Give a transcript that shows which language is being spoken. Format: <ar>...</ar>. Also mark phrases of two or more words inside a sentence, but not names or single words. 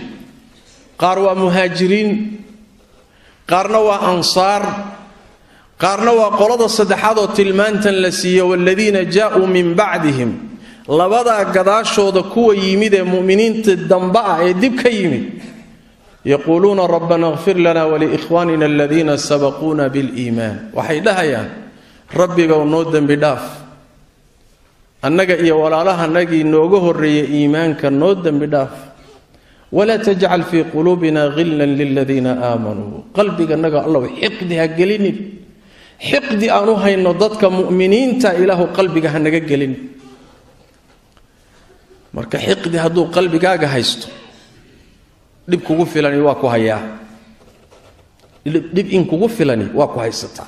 <so>qaar waa muhaajiriin qaarna waa ansaar qaarna waa qolada saddexaad oo tilmaantan la siiyo</so> <ar>والذين جاءوا من بعدهم</ar> <so>labada gadaashooda kuwa yimid ee muuminiinta damba ah ee dib ka yimid</so> <ar>يقولون ربنا اغفر لنا ولإخواننا الذين سبقونا بالإيمان</ar> <so>waxay dhahayaan rabbiga noo dambi dhaaf annaga iyo walaalahanagii nooga horeeyay iimaanka noo dambi dhaaf</so> <ar>ولا تجعل في قلوبنا غلا للذين آمنوا</ar> <so>qalbiga naga allah xiqdi ha gelinin xiqdi aanu hayno dadka muuminiinta ilaahu qalbiga ha naga gelin marka xiqdi haduu qalbigaaga haysto dib kugu filani waa ku hayaa dib in kugu filani waa ku haysataa</so>